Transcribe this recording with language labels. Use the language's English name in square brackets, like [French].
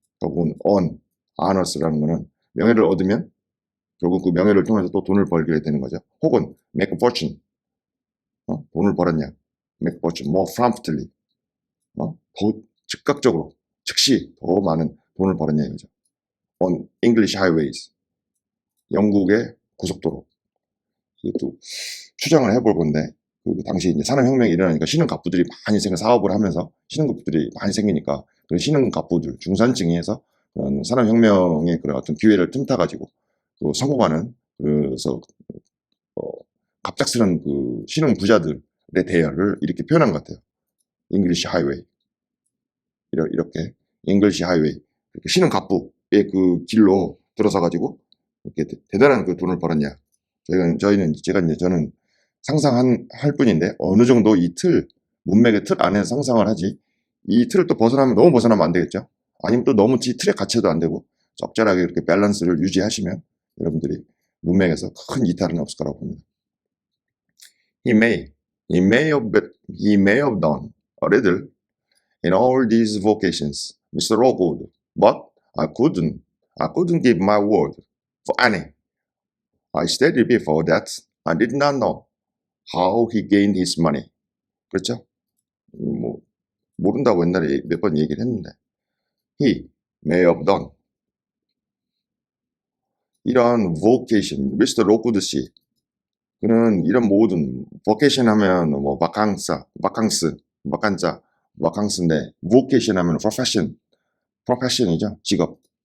[Korean] 결국은 honors라는 거는 명예를 얻으면 결국 그 명예를 통해서 또 돈을 벌게 되는 거죠. 혹은 [English] make a fortune, [Korean] 돈을 벌었냐, [English] make a fortune more promptly, [Korean] 더 즉각적으로, 즉시 더 많은 돈을 벌었냐 이거죠. [English] on English highways, [Korean] 영국의 고속도로. 이것도 추정을 해볼 건데, 당시 이제 산업혁명이 일어나니까 신흥갑부들이 많이 사업을 하면서 신흥갑부들이 많이 생기니까 그 신흥갑부들, 중산층이 해서 산업혁명의 그런 어떤 기회를 틈타가지고 성공하는, 그래서 갑작스런 신흥 부자들의 대열을 이렇게 표현한 것 같아요. English highway, 이렇게 English highway, 신흥 갑부의 그 길로 들어서 가지고 이렇게 대단한 돈을 벌었냐. 저는 상상할 뿐인데, 어느 정도 문맥의 틀 안에 상상을 하지, 이 틀을 또 너무 벗어나면 안 되겠죠. 아니면 또 너무 틀에 갇혀도 안 되고, 적절하게 이렇게 밸런스를 유지하시면 여러분들이 문맥에서 큰 이탈은 없을 거라고 봅니다. [English] He may have done a little in all these vocations, Mr. Rogood, but I couldn't I couldn't give my word for any. I stated before that I did not know how he gained his money. [Korean] 그렇죠? 뭐 모른다고 옛날에 몇 번 얘기를 했는데 [English] he may have done [Korean] 이런 vocation, 미스터 로쿠드 씨 그는 이런 모든 vocation 하면 뭐 바캉스인데 vocation 하면 profession이죠. 직업.